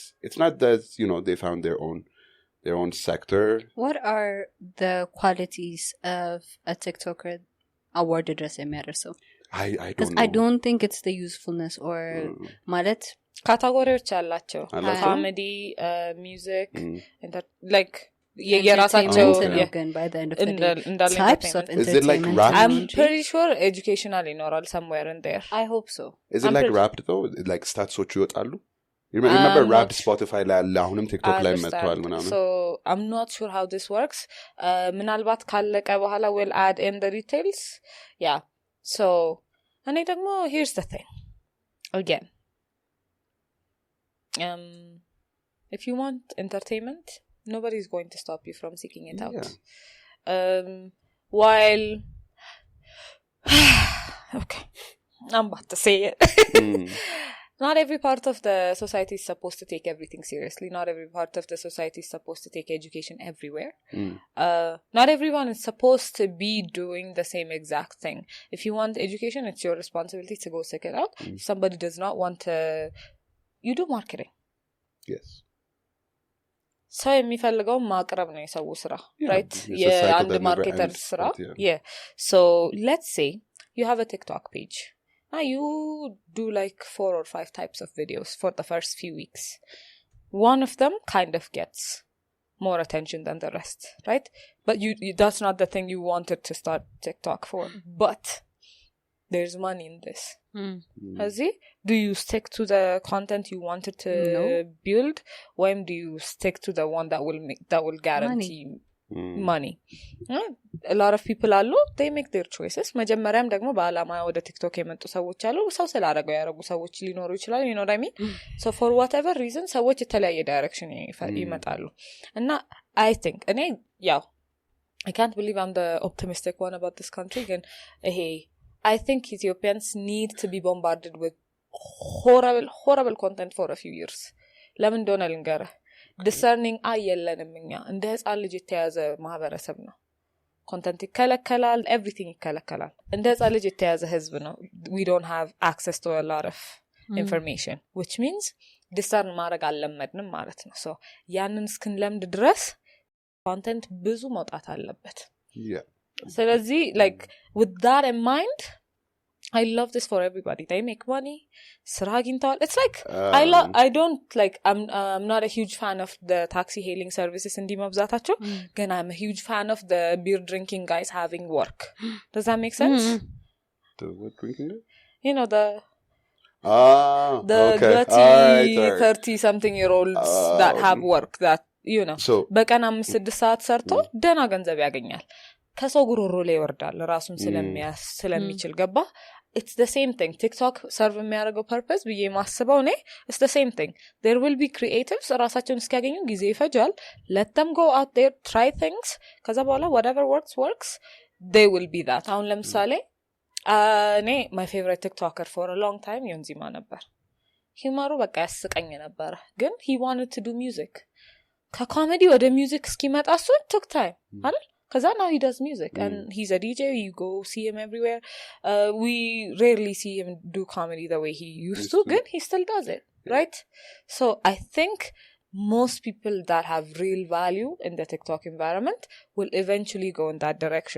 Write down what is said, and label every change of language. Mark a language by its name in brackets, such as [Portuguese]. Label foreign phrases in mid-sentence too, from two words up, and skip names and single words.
[English] It's not that they found their own sector. What are the qualities of a TikToker awarded as a matter? So I don't know. Because I don't think it's the usefulness or categories አላቸው። Comedy, music, [Amharic] የራሳቸው [English] ግን by the end of the day types of entertainment. Is it like rap? I'm pretty sure educational ይኖራል somewhere in there. I hope so. Is it like rapped though? Like stats ይወጣሉ? You remember rap Spotify [Amharic] ላይ አለ አሁንም TikTok ላይ መጥቷል ምናምን. [English] So I'm not sure how this works. [Amharic] ምናልባት ካለቀ በኋላ [English] we'll add in the details. Yeah. So [Amharic] እኔ ደግሞ [English] here's the thing. Again. If you want entertainment, nobody's going to stop you from seeking it out. While okay, I'm about to say it. Not every part of the society is supposed to take everything seriously. Not every part of the society is supposed to take education everywhere. Not everyone is supposed to be doing the same exact thing. If you want education, it's your responsibility to go seek it out. If somebody does not want to, you do marketing. Yes. [Amharic] ሰው የሚፈልገው ማቅረብ ነው የሰው ስራ, right? የአንድ ማርኬተር ስራ. [English] Yeah. So let's say you have a TikTok page. Now you do like 4 or 5 types of videos for the first few weeks. One of them kind of gets more attention than the rest, right? But you that's not the thing you wanted to start TikTok for. But there's money in this. Do you stick to the content you wanted to build? When do you stick to the one that will guarantee money? A lot of people አሉ, they make their choices. [Amharic] መጀመሪያም ደግሞ በአላማ ወደ ቲክቶክ የመጡ ሰዎች አሉ, ሰው ስላደረገው ያደረጉ ሰዎች ሊኖሩ ይችላሉ. [English] you know what I mean? So for whatever reason [Amharic] ሰዎች የተለያየ ዳይሬክሽን ይመጣሉ. [English] እና I think [Amharic] እኔ ያው [English] I can't believe I'm the optimistic one about this country, [Amharic] ግን ይሄ [English] I think Ethiopians need to be bombarded with horrible content for a few years. [Amharic] ለምን እንደሆነ ልንገርህ. discerning የለንም እኛ እንደ ህፃን ልጅ የተያዘ ማህበረሰብ ነው. ኮንተንት ይከለከላል, everything ይከለከላል. እንደ ህፃን ልጅ የተያዘ ህዝብ ነው. [English] we don't have access to a lot of information, which means discern [Amharic] ማድረግ አልለመድንም ማለት ነው. so ያንን እስክንለምድ ድረስ ኮንተንት ብዙ መውጣት አለበት. [English] yeah. ስለዚህ like with that in mind, I love this for everybody. They make money. [Amharic] ስራ አግኝተዋል. [English] It's like I don't like I'm not a huge fan of the taxi hailing services [Amharic] እንዲ መብዛታቸው, [English] ግን I'm a huge fan of the beer drinking guys having work. Does that make sense? The what drinking? You know the okay. 30 something year olds that have work that you know. [Amharic] So በቀን 5-6 ሰዓት ሰርቶ ደና ገንዘብ ያገኛል. ከሰው ጉሮሮ ላይ ይወርዳል ራሱን ስለሚችል ገባ. [English] It's the same thing. TikTok serve የሚያደርገው purpose [Amharic] ብዬ ማስበው እኔ [English] it's the same thing. There will be creatives [Amharic] ራሳቸውን እስኪያገኙ ጊዜ ይፈጃል. [English] Let them go out there, try things. [Amharic] ከዛ በኋላ [English] whatever works, they will be that. [Amharic] አሁን ለምሳሌ እኔ [English] my favorite TikToker for a long time ዮንዚማ ነበር. [Amharic] ሂማሩ በቃ ያስቀኝ ነበር, ግን [English] he wanted to do music. [Amharic] ከኮሜዲ ወደ ሚውዚክ እስኪመጣ እሱ [English] took time [Amharic] አይደል? [English] Because now he does music and he's a DJ. You go see him everywhere. We rarely see him do comedy the way he used to. Good, he still does it, right? So I think most people that have real value in the TikTok environment will eventually go in that direction.